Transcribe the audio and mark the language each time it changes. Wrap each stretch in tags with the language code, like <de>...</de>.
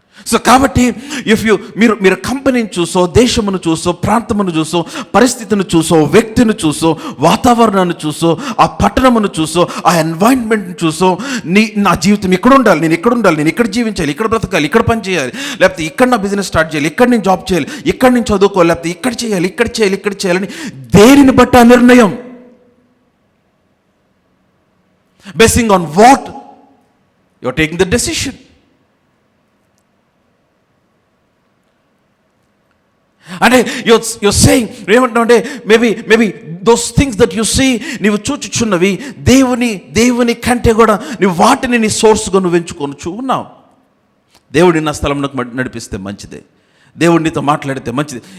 <te>So కాబట్టి మీరు కంపెనీని చూసో, దేశమును చూసో, ప్రాంతమును చూసో, పరిస్థితిని చూసో, వ్యక్తిని చూసో, వాతావరణాన్ని చూసో, ఆ పట్టణమును చూసో, ఆ ఎన్వైరన్మెంట్ని చూసో, నా జీవితం ఇక్కడ ఉండాలి, నేను ఇక్కడ ఉండాలి, నేను ఇక్కడ జీవించాలి, ఇక్కడ బ్రతకాలి, ఇక్కడ పని చేయాలి, లేకపోతే ఇక్కడ నా బిజినెస్ స్టార్ట్ చేయాలి, ఇక్కడ నేను జాబ్ చేయాలి, ఇక్కడ నేను చదువుకోవాలి, లేకపోతే ఇక్కడ చేయాలి, ఇక్కడ చేయాలి, ఇక్కడ చేయాలని దేనిని బట్టి ఆ నిర్ణయం?</te> <en>Basing on what you're taking the decision.</en> <te>అంటే</te> <en>you're saying,</en> <te>ఏమంటావంటే</te> <en>maybe those things that you see,</en> <te>నీవు చూచుచున్నవి దేవుని కంటే కూడా నీవు వాటిని నీ సోర్స్గా నువ్వు ఎంచుకొనుచు ఉన్నావు. దేవుడి నా స్థలంలోకి నడిపిస్తే మంచిదే, దేవుడు నీతో మాట్లాడితే మంచిది.</te>